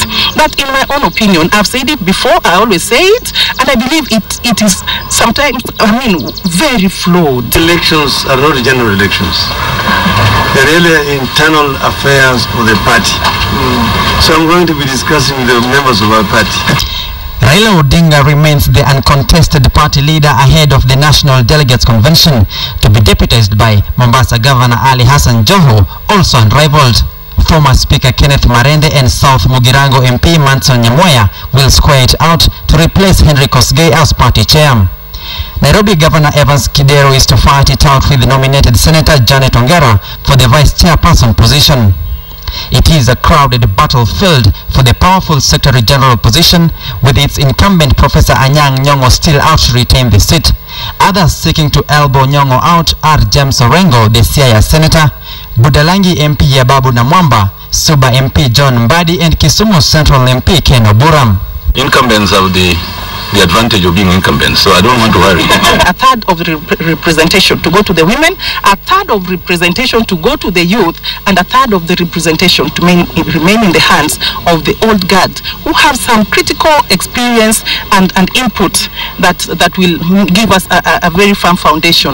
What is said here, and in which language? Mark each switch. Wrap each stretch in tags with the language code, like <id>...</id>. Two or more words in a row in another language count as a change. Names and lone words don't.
<en>That, in my own opinion, I've said it before, I always say it, and I believe it is sometimes, very flawed. Elections are not general elections. They're really internal affairs of the party. So I'm going to be discussing with the members of our party. Raila Odinga remains the uncontested party leader ahead of the National Delegates Convention, to be deputized by Mombasa Governor Ali Hassan Joho, also unrivaled. Former Speaker Kenneth Marende and South Mugirango MP Manson Nyamoya will square it out to replace Henry Kosgei as party chair. Nairobi Governor Evans Kidero is to fight it out with the nominated Senator Janet Ongera for the vice chairperson position. It is a crowded battlefield for the powerful Secretary General position, with its incumbent Professor Anyang' Nyong'o still out to retain the seat. Others seeking to elbow Nyong'o out are James Orengo, the Siaya Senator, Budalangi MP Yababu Namwamba, Suba MP John Mbadi, and Kisumu Central MP Ken Oburam. Incumbents have the advantage of being incumbents, so I don't want to worry. A third of representation to go to the women, a third of representation to go to the youth, and a third of the representation to remain in the hands of the old guard, who have some critical experience and input that will give us a very firm foundation.</en>